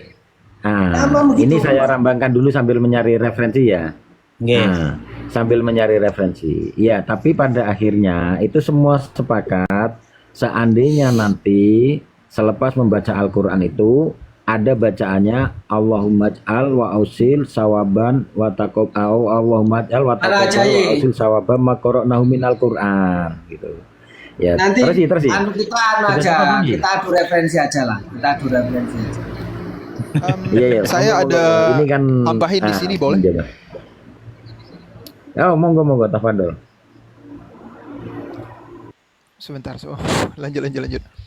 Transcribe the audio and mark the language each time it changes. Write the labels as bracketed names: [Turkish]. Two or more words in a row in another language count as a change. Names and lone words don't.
[Indonesian] Emang begitu, ini saya Mas? rambangkan dulu sambil mencari referensi ya. Nggih. Sambil mencari referensi. Ya, tapi pada akhirnya itu semua sepakat seandainya nanti selepas membaca Al-Qur'an itu ada bacaannya [Arabic] اللهم اجعل وأوصل ثوابا وتقبل أو اللهم اجعل وتقبل وأوصل ثوابا ما قرأناه من القرآن [Indonesian] gitu. Ya, Nanti terus anu kita aja, kita adu referensi aja lah. Kita adu referensi aja. Iya. Saya ada ini kan tambahin di sini boleh? Oh, monggo tafadhol. Sebentar, lanjut.